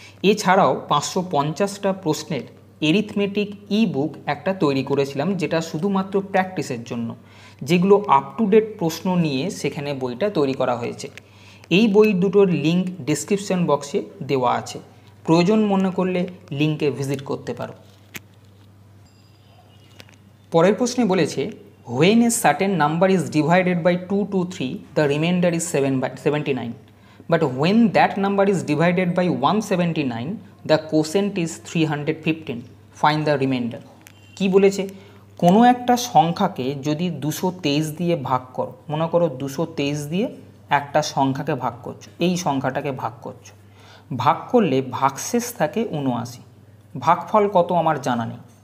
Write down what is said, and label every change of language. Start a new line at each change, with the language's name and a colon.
Bangla: এছাড়াও 550টা প্রশ্নের arithmetic ebook একটা তৈরি করেছিলাম, যেটা শুধুমাত্র প্র্যাকটিসের জন্য, যেগুলো আপ টু ডেট প্রশ্ন নিয়ে সেখানে বইটা তৈরি করা হয়েছে। এই বই দুটোর লিঙ্ক ডেসক্রিপশন বক্সে দেওয়া আছে, প্রয়োজন মনে করলে লিঙ্কে ভিজিট করতে পারো। পরের প্রশ্নে বলেছে
English: when a certain number is divided by 2 to 3 the remainder is 79, but when that number is divided by 179 the quotient is 315, find the remainder।
Bangla: কি বলেছে? কোনো একটা সংখ্যাকে যদি 223 দিয়ে ভাগ করো, মনে করো 223 দিয়ে একটা সংখ্যাকে ভাগ করছো, এই সংখ্যাটাকে ভাগ করছো, ভাগ করলে ভাগশেষ থাকে 79, ভাগফল কত আমার জানা নেই।